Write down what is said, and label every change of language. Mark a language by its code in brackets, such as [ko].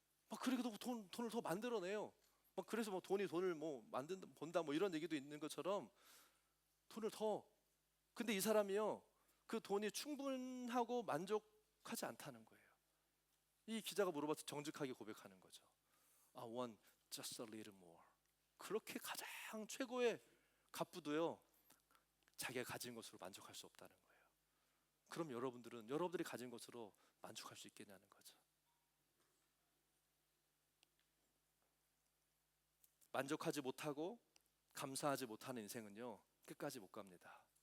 [ko] 막 그래도 돈을 더 만들어내요. 막 그래서 뭐 돈을 뭐 본다 뭐 이런 얘기도 있는 것처럼 돈을 더. 근데 이 사람이요 그 돈이 충분하고 만족하지 않다는 거예요. 이 기자가 물어봐서 정직하게 고백하는 거죠. [en] I want just a little more. [ko] 그렇게 가장 최고의 갑부도요 자기가 가진 것으로 만족할 수 없다는 거예요. 그럼 여러분들이 가진 것으로 만족할 수 있겠냐는 거죠. 만족하지 못하고 감사하지 못하는 인생은요 끝까지 못 갑니다.